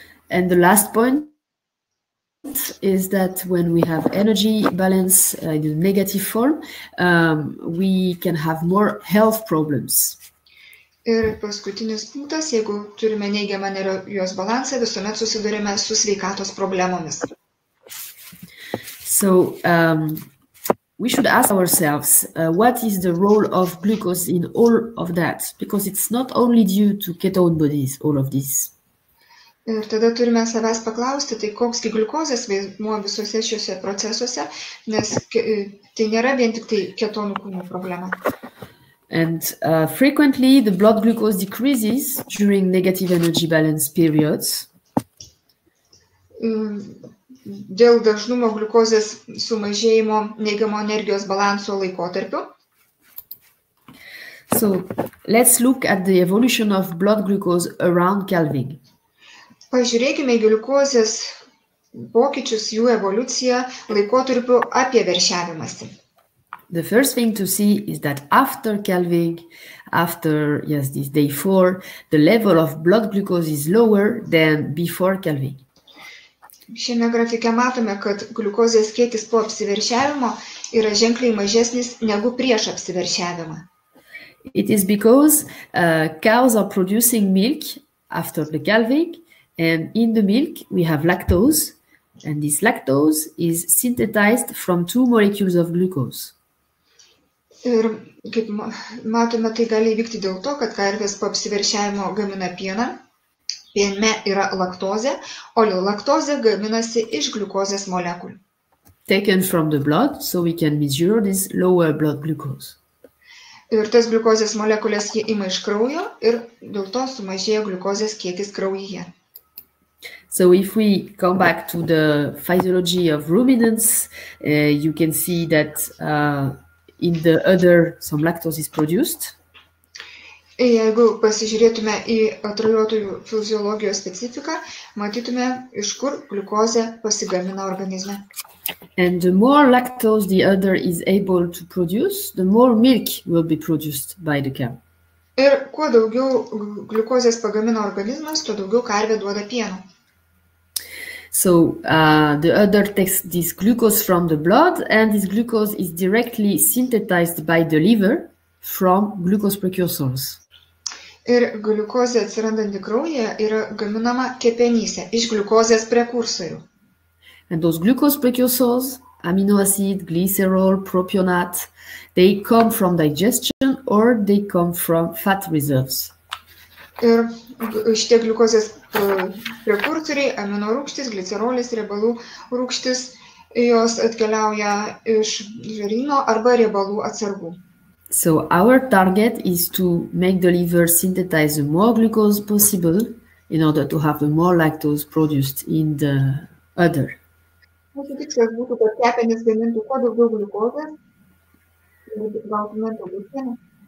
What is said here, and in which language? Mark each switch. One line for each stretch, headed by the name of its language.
English: And the last point is that when we have energy balance in a negative form, we can have more health problems.
Lithuanian: Ir paskutinis punktas, jeigu turime neigiamą energijos balansą, visuomet susidurime su sveikatos problemomis.
English: So we should ask ourselves, what is the role of glucose in all of that? Because it's not only due to ketone bodies, all of this.
Lithuanian: Ir tada turime savęs paklausti, tai koksgi gliukozės vaidmuo visuose šiuose procesuose, nes tai nėra vien tik tai ketonų kūnų problema.
English: And frequently the blood glucose decreases during negative energy balance periods.
Lithuanian: Dėl dažnumo gliukozės sumažėjimo neigiamo energijos balanso laikotarpiu.
English: So let's look at the evolution of blood glucose around calving.
Lithuanian: Pažiūrėkime gliukozės pokyčius, jų evoliuciją laikotarpiu apie veršiavimąsi.
English: The first thing to see is that after calving, after this day 4, the level of blood glucose is lower than before calving.
Lithuanian: Šiame grafike matome, kad gliukozės kiekis po apsiveršiavimo yra ženkliai mažesnis negu prieš apsiveršiavimą.
English: It is because cows are producing milk after the calving, and in the milk we have lactose, and this lactose is synthesized from 2 molecules of glucose.
Lithuanian: Ir kaip matome, tai gali įvykti dėl to, kad karvės po apsiveršiavimo gamina pieną. Piene yra laktozė, o laktozė gaminasi iš gliukozės molekulių.
English: Taken from the blood, so we can measure this lower blood glucose.
Lithuanian: Ir tas gliukozės molekulės jie ima iš kraujo ir dėl to sumažėja gliukozės kiekis kraujyje.
English: So if we come back to the physiology of ruminants, you can see that in the udder some lactose is produced.
Lithuanian: Jeigu pasižiūrėtume į atrajotojų fiziologijos specifiką, matytume, iš kur gliukozė pasigamina organizme.
English: And the more lactose the udder is able to produce, the more milk will be produced by the cow.
Lithuanian: Ir kuo daugiau gliukozės pagamina organizmas, tuo daugiau karvė duoda pieno.
English: So the udder takes this glucose from the blood, and this glucose is directly synthesized by the liver from glucose precursors.
Lithuanian: Ir gliukozė atsirandanti kraujyje yra gaminama kepenyse iš gliukozės prekursorių.
English: And those glucose precursors, amino acid, glycerol, propionate, they come from digestion or they come from fat reserves.
Lithuanian: Ir šitie gliukozės prekursoriai, amino rūgštys, glicerolis, riebalų rūgštys, jos atkeliauja iš žarnyno arba riebalų atsargų.
English: So our target is to make the liver synthesize the more glucose possible in order to have the more lactose produced in the udder.
Lithuanian: Mūsų tikslas būtų, kad kepenys gamintų kuo daugiau gliukozės ir gautume daugiau pieno.